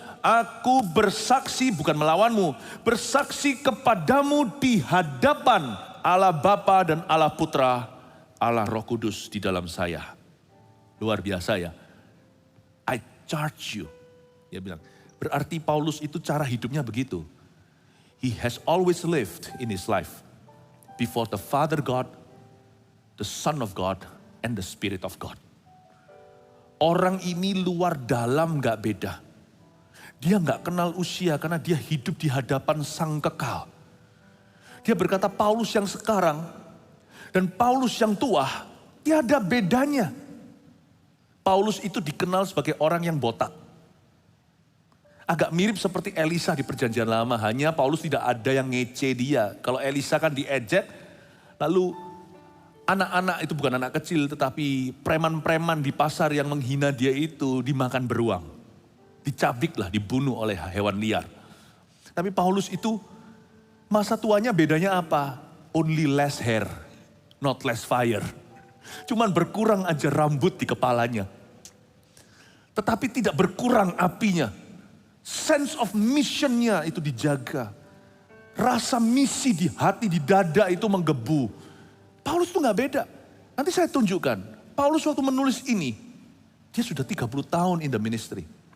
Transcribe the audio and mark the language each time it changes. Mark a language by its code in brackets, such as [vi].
[id] Aku bersaksi, bukan melawanmu, bersaksi kepadamu di hadapan Allah Bapa dan Allah Putra, Allah Roh Kudus di dalam saya. Luar biasa ya. [en] I charge you. [id] Dia bilang, berarti Paulus itu cara hidupnya begitu. [en] He has always lived in his life before the Father God, the Son of God, and the Spirit of God. [id] Orang ini luar dalam gak beda. Dia gak kenal usia karena dia hidup di hadapan Sang Kekal. Dia berkata Paulus yang sekarang dan Paulus yang tua, tiada bedanya. Paulus itu dikenal sebagai orang yang botak. Agak mirip seperti Elisa di Perjanjian Lama, hanya Paulus tidak ada yang ngece dia. Kalau Elisa kan diejek, lalu anak-anak itu bukan anak kecil, tetapi preman-preman di pasar yang menghina dia itu dimakan beruang. Dicabik lah, dibunuh oleh hewan liar. Tapi Paulus itu masa tuanya bedanya apa? [en] Only less hair, not less fire. [id] Cuman berkurang aja rambut di kepalanya. Tetapi tidak berkurang apinya. Sense of missionnya itu dijaga. Rasa misi di hati, di dada itu menggebu. Paulus itu gak beda. Nanti saya tunjukkan. Paulus waktu menulis ini, dia sudah 30 tahun [en] in the ministry.